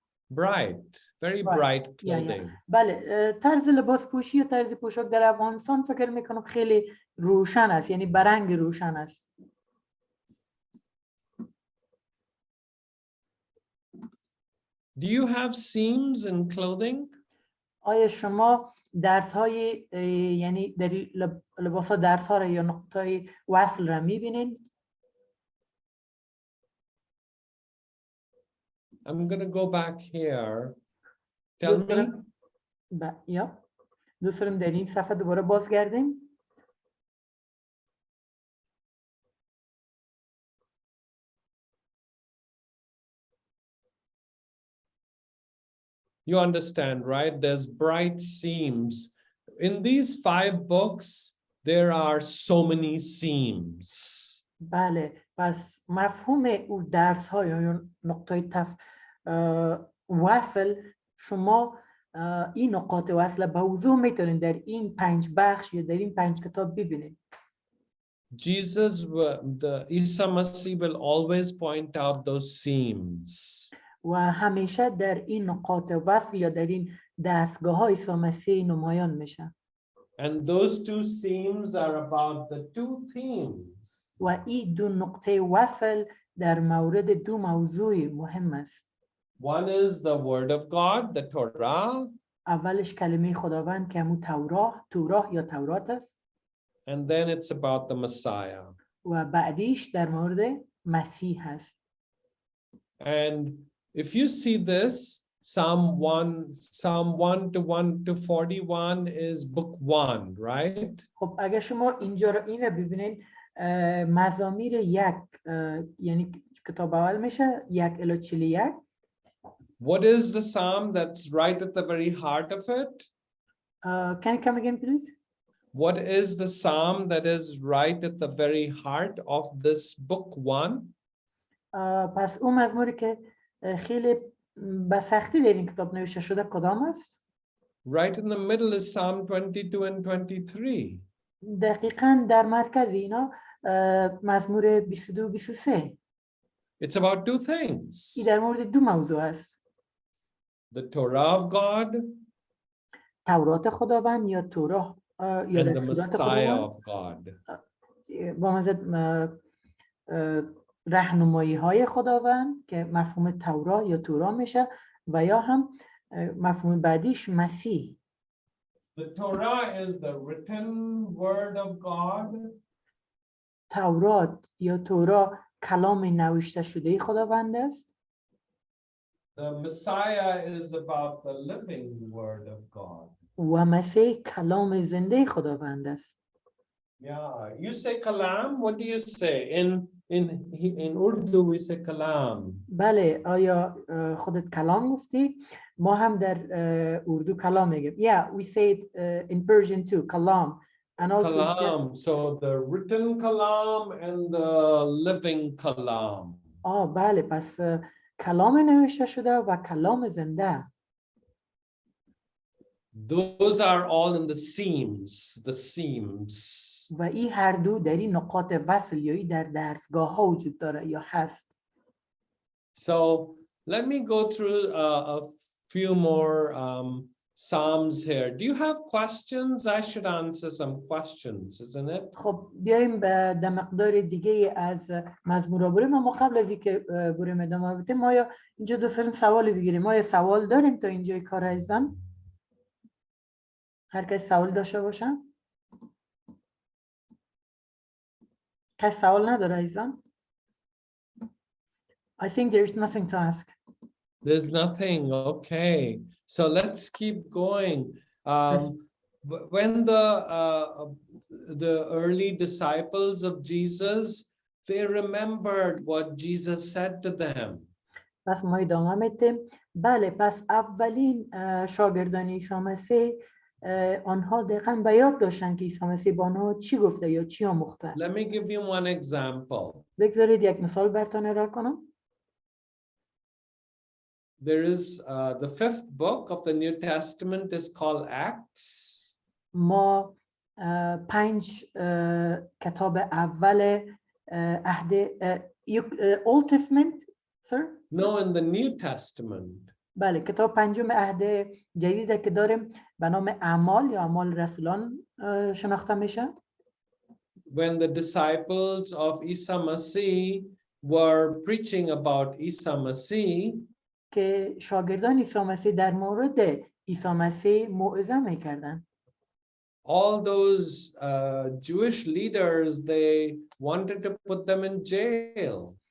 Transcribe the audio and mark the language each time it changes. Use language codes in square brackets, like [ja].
[en] Bright, very bright clothing. [fa] بله طرز لباس پوشی یا طرز پوشاک در افغانستان فکر میکنم خیلی روشن است یعنی برنگ روشن است. [en] Do you have seams in clothing? [fa] آیا شما درس های یعنی در لباس ها درس ها را یا نقطه وصل را میبینین؟ [en] I'm going to go back here. Tell me. [fa] دوست دارم در این صفحه دوباره بازگردیم. [en] You understand, right? There's bright seams. In these 5 books, there are so many seams. [fa] بله پس مفهوم او درس ها یا نقطه وصل شما این نقاط وصل به وضوح میتونید در این 5 بخش یا در این 5 کتاب ببینید. [en] Isa Masih will always point out those seams. [fa] و همیشه در این نقاط وصل یا در این دستگاه های عیسی مسیح نمایان میشه. [en] And those 2 seams are about the 2 themes. [fa] و این 2 نقطه وصل در مورد 2 موضوع مهم است. [en] One is the word of God, the Torah. [fa] اولش کلمه خداوند که همون توراه یا تورات است. [en] And then it's about the Messiah. [fa] و بعدیش در مورد مسیح است. [en] And if you see this, Psalm 1 to 41 is book 1, right? [fa] خب اگر شما اینجا رو این رو ببینید مزامیر 1 یعنی کتاب اول میشه 1 الی 41. [en] What is the psalm that's right at the very heart of it? Can you come again, please? What is the psalm that is right at the very heart of this book 1? [fa] پس اون مزموری که خیلی به سختی در این کتاب نوشته شده کدام است؟ [en] Right in the middle is Psalm 22 and 23. [fa] دقیقاً در مرکز اینا مزمور 22 و 23. [en] It's about 2 things. [fa] این در مورد 2 موضوع است. [en] The Torah of God [fa] تورات خداوند یا توراه یا [en] and the [fa] دستورات [en] Messiah [fa] خداوند [en] of God. [fa] با مزد راهنمایی های خداوند که مفهوم توراه یا تورا میشه و یا هم مفهوم بعدیش مسیح. [en] The Torah is the written word of God. [fa] تورات یا تورا کلام نوشته شده خداوند است. [en] The Messiah is about the living word of God. [fa] و مسیح کلام زنده خداوند است. [en] Yeah, you say kalam. What do you say in Urdu? We say kalam. [fa] بله آیا خودت کلام گفتی؟ ما هم در اردو کلام میگیم. [en] Yeah, we say it in Persian too, kalam. And also Kalam. So the written kalam and the living kalam. [fa] بله پس کلام نوشته شده و کلام زنده. [en] Those are all in the seams, the seams. [fa] و این هر دو در این نقاط وصل یا در دستگاه ها وجود داره یا هست. [en] So let me go through a few more Psalms here. Do you have questions? I should answer some questions, isn't it? [fa] خب بیایم به در مقدار دیگه از مزمورا بریم. اما قبل از اینکه بریم ادامه بدیم ما یا اینجا دوست داریم سوالی بگیریم. ما یه سوال داریم تا اینجای کار عزیزان؟ هر کس سوال داشته باشن؟ کس سوال نداره عزیزان؟ [en] I think there is nothing to ask. There's nothing. Okay. So let's keep going. When the early disciples of Jesus, they remembered what Jesus said to them. [fa] پس ما ادامه میدیم. بله پس اولین شاگردان عیسی مسیح آنها دقیقاً به یاد داشتن که عیسی مسیح با آنها چی گفته یا چی آموخته. [en] Let me give you one example. [fa] بگذارید یک مثال براتون ارائه کنم. [en] There is the fifth book of the New Testament is called Acts. [fa] ما 5 کتاب اول عهد [en] Old Testament sir؟ No, in the New Testament. [fa] بله کتاب پنجم عهد جدید که داریم به نام اعمال یا اعمال رسولان شناخته میشه. [en] When the disciples of Isa Masih were preaching about Isa Masih, [fa] که شاگردان عیسی مسیح در مورد عیسی مسیح موعظه میکردن. [en] all those Jewish leaders, they wanted to put them in jail.